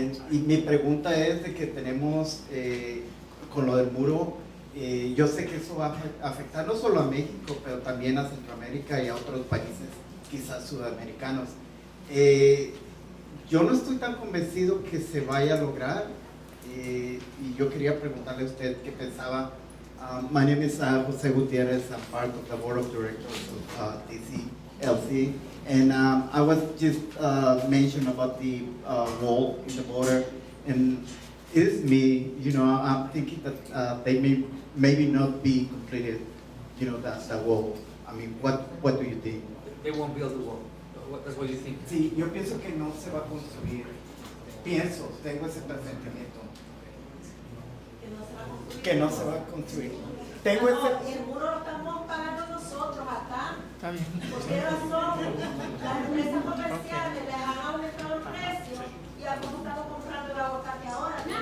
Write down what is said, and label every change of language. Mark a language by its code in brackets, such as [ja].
[es] Y mi pregunta es de que tenemos con lo del muro, yo sé que eso va a afectar no solo a México, pero también a Centroamérica y a otros países, quizás sudamericanos. Yo no estoy tan convencido que se vaya a lograr. Y yo quería preguntarle a usted qué pensaba. [en] My name is Jose Gutierrez. I'm part of the board of directors of DCLC. And I was just mentioned about the wall in the border. And it is me, I'm thinking that they may maybe not be completed, that wall. I mean, what do you think? They won't build the wall. That's what you think. [es] Sí, yo pienso que no se va a construir pienso, tengo ese presentimiento, que no se va a construir. Tengo ese... Y el muro lo estamos pagando nosotros acá. Está bien. ¿Por qué razón? Las empresas comerciales les han aumentado el precio y hemos estado comprando el aguacate ahora.